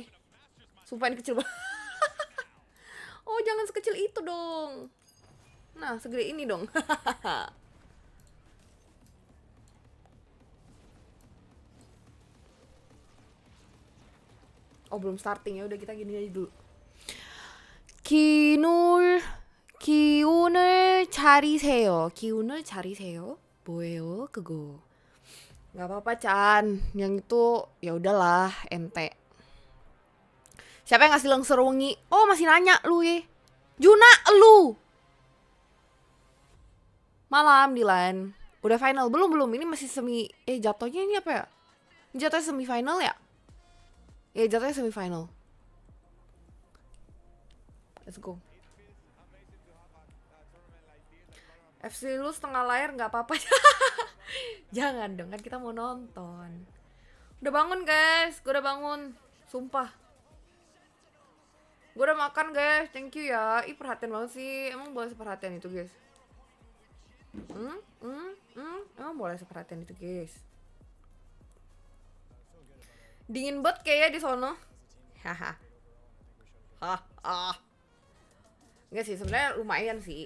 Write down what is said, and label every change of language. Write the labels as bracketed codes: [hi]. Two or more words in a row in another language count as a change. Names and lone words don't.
[id] Sumpah ini kecil banget. Oh, jangan sekecil itu dong. Nah, segede ini dong. Oh, belum starting ya. Udah kita gini aja dulu. [ko] 기운을 차리세요. 기운을 차리세요. 뭐예요, 그거? [id] Nggak apa-apa, Chan. Yang itu ya udahlah, ente. Siapa yang ngasih langsung wengi? Oh, masih nanya lu ya. Juna, lu. Malam, Dilan. Udah final? Belum. Ini masih semi. Jatuhnya ini apa ya? Ini jatuhnya semifinal ya? Jatuhnya semifinal. [en] Let's go. [id] FC lu setengah layar nggak apa-apa. Jangan dong, kan kita mau nonton. Udah bangun guys, gue udah bangun. Sumpah. Gue udah makan guys, [en] thank you [id] ya. Ih, perhatian banget sih. Emang boleh seperhatian itu guys? Emang boleh seperhatian itu guys? Dingin banget kayaknya di sono. Haha. Enggak sih, sebenarnya lumayan sih.